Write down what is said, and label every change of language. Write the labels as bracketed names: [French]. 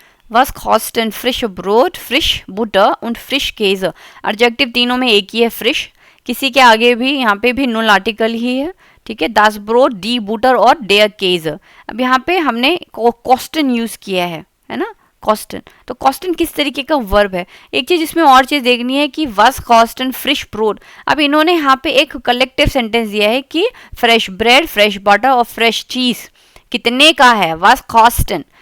[German] Was kosten frische Brot, frisch Butter und frisch Käse। [Hindi] Adjective तीनों में एक ही है फ्रिश, किसी के आगे भी यहाँ पे भी नुल आर्टिकल ही है, ठीक है, [German] das Brot, die Butter और der Käse। [Hindi] अब यहाँ पे हमने कोस्टन यूज किया है ना, कॉस्टन। तो कॉस्टन किस तरीके का वर्ब है। एक चीज इसमें और चीज देखनी है कि वस कॉस्टन फ्रेश ब्रोड। अब इन्होंने यहाँ पे एक कलेक्टिव सेंटेंस दिया है कि फ्रेश ब्रेड, फ्रेश बटर और फ्रेश चीज कितने का है, वस कॉस्टन।